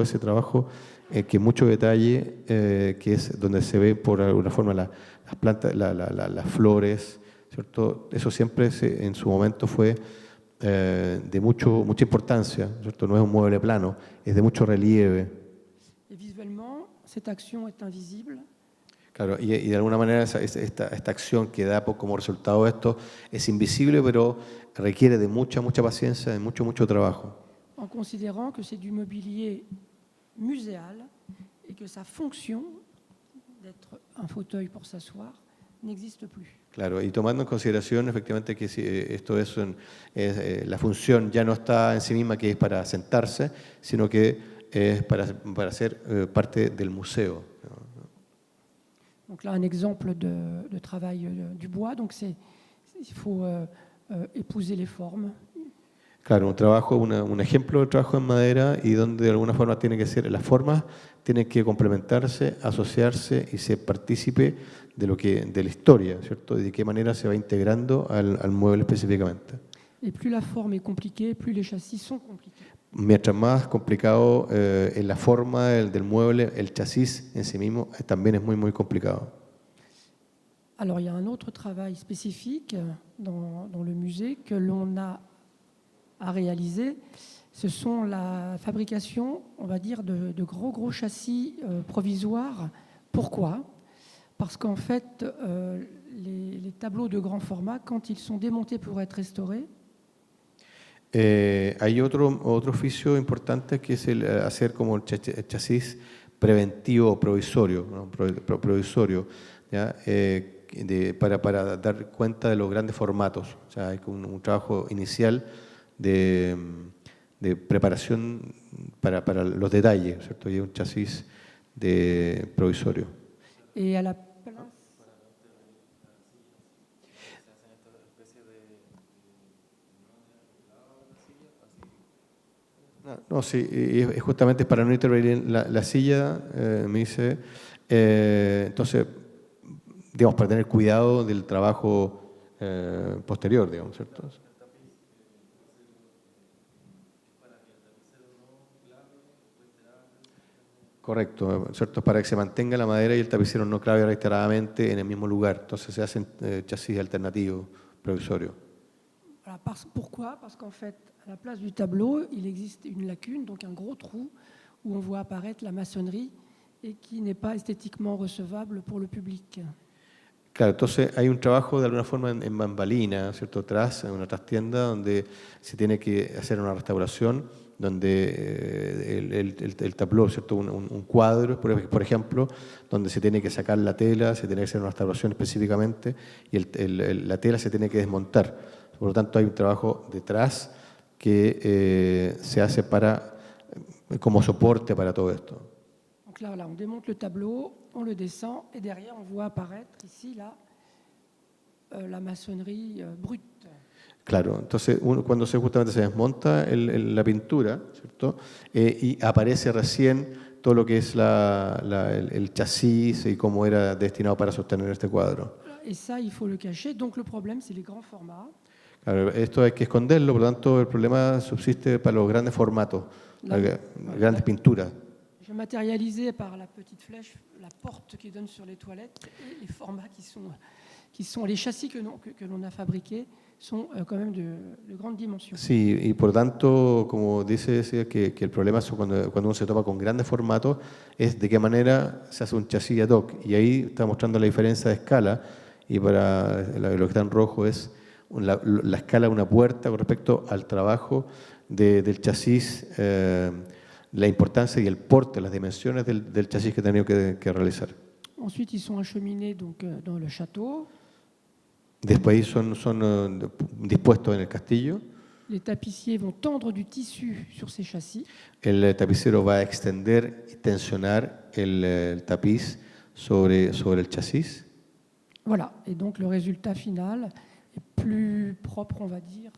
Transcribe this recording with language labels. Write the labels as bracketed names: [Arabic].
[Spanish] Todo ese trabajo que mucho detalle, que es donde se ve por alguna forma las plantas, las flores, ¿cierto? Eso siempre en su momento fue de mucha importancia, ¿cierto? No es un mueble plano, es de mucho relieve. [French] Et visuellement, cette action est invisible. [Spanish] Claro, y de alguna manera esta acción que da como resultado esto es invisible, pero requiere de mucha paciencia, de mucho trabajo. [French] En considérant que c'est du mobilier muséal et que sa fonction d'être un fauteuil pour s'asseoir n'existe plus. [Spanish] Claro, y tomando en consideración efectivamente que esto la función ya no está en sí misma, que es para sentarse, sino que es para ser parte del museo. [French] Donc là, un exemple de travail du bois. Donc il faut épouser les formes. [Spanish] Claro, un ejemplo de trabajo en madera, y donde de alguna forma tiene que ser, las formas tienen que complementarse, asociarse y ser partícipe de la historia, ¿cierto? Y de qué manera se va integrando al mueble específicamente. [French] Et plus la forme est compliquée, plus les châssis sont compliqués. [Spanish] Mientras más complicado en la forma del mueble, el chasis en sí mismo también es muy complicado. [French] Alors, il y a un autre travail spécifique dans le musée que l'on a à réaliser. Ce sont la fabrication, on va dire, de gros châssis provisoires. Pourquoi ? Parce qu'en fait, les tableaux de grand format, quand ils sont démontés pour être restaurés, [Spanish] Hay otro oficio importante que es el hacer como el chasis preventivo provisorio, ¿no? Provisorio, ¿ya? Para dar cuenta de los grandes formatos. O sea, hay un trabajo inicial de preparación para los detalles, ¿cierto? Y un chasis provisorio. [French] et à la place. [Spanish] No, sí, y es justamente para no intervenir en la silla, me dice, entonces, digamos, para tener cuidado del trabajo posterior, digamos, ¿cierto? Correcto, ¿cierto? Para que se mantenga la madera y el tapicero no clave reiteradamente en el mismo lugar. Entonces se hacen chasis alternativos, provisorios. [French] Voilà, pourquoi ? Parce qu'en fait, à la place du tableau, il existe une lacune, donc un gros trou où on voit apparaître la maçonnerie et qui n'est pas esthétiquement recevable pour le public. [Spanish] Claro, entonces hay un trabajo de alguna forma en bambalina, ¿cierto? Atrás, en una trastienda, donde se tiene que hacer una restauración, donde el tabló, ¿cierto? Un cuadro, por ejemplo, donde se tiene que sacar la tela, se tiene que hacer una restauración específicamente, y la tela se tiene que desmontar. Por lo tanto, hay un trabajo detrás que se hace como soporte para todo esto. [French] Donc là, voilà, on démonte le tableau, on le descend, et derrière, on voit apparaître ici, là, la maçonnerie brute. [Spanish] Claro, entonces justamente se desmonta la pintura, ¿cierto? Y aparece recién todo lo que es el chasis y cómo era destinado para sostener este cuadro. [French] Et ça, il faut le cacher. Donc le problème, c'est les grands formats. [Spanish] Claro, esto hay que esconderlo, por lo tanto el problema subsiste para los grandes formatos, las grandes pinturas. [French] Je matérialisais par la petite flèche la porte qui donne sur les toilettes et les formats qui sont les châssis que l'on a fabriqués sont quand même de grande dimension. [Spanish] Sí, y por tanto, como dice que el problema es cuando uno se topa con grandes formatos, es de qué manera se hace un chasis ad hoc. Y ahí está mostrando la diferencia de escala, y para lo que está en rojo es la escala de una puerta con respecto al trabajo del chasis, la importancia y el porte, las dimensiones del chasis que he tenido que realizar. [French] Ensuite, ils sont acheminés donc, dans le château. [Spanish] Después son dispuestos en el castillo. [French] Les tapissiers vont tendre du tissu sur ces châssis. [Spanish] El tapicero va a extender y tensionar el tapiz sobre el chasis. [French] Voilà, et donc le résultat final est plus propre, on va dire.